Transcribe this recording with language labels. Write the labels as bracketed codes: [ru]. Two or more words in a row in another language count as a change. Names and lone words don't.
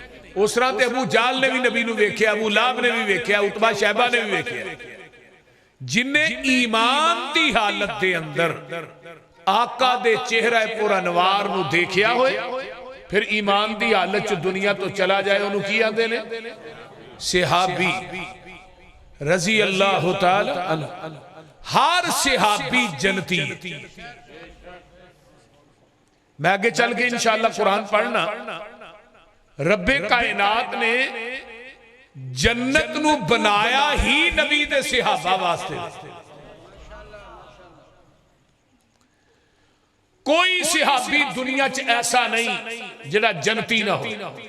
[pa] ਉਸ ਤਰ੍ਹਾਂ ਤੇ ਅਬੂ ਜਹਲ ਨੇ ਭੀ ਨਬੀ ਨੂੰ ਵੇਖਿਆ, ਅਬੂ ਲਹਬ ਨੇ ਭੀ ਵੇਖਿਆ, ਉਤਬਾ ਸ਼ੈਬਾ ਨੇ ਭੀ ਵੇਖਿਆ। ਜਿਨ੍ਹੇ ਈਮਾਨ ਦੀ ਹਾਲਤ ਦੇ ਅੰਦਰ ਆਕਾ ਦੇ ਚਿਹਰਾ ਪੁਰ ਅਨਵਾਰ ਨੂੰ ਦੇਖਿਆ ਹੋਏ, ਫਿਰ ਈਮਾਨ ਦੀ ਹਾਲਤ ਚ ਦੁਨੀਆ ਤੋ ਚਲਾ ਜਾਏ, ਉਨ੍ਹੋਂਨੇ ਕੀ ਆਂਦੇ ਨੇ? [ar] صحابي رضي الله تعالى عنه. [pa] ਹਰ ਸਹਾਬੀ ਜੰਨਤੀ। ਮੈਂ ਅੱਗੇ ਚੱਲ ਕੇ ਇੰਸ਼ਾਅੱਲਾਹ ਕੁਰਾਨ ਪੜ੍ਹਨਾ, ਰੱਬੇ ਕਾਇਨਾਤ ਨੇ ਜੰਨਤ ਨੂੰ ਬਣਾਇਆ ਹੀ ਨਬੀ ਦੇ ਸਹਾਬਾ ਵਾਸਤੇ। ਕੋਈ ਸਹਾਬੀ ਦੁਨੀਆ ਚ ਐਸਾ ਨਹੀਂ ਜਿਹੜਾ ਜੰਨਤੀ ਨਾ ਹੋ।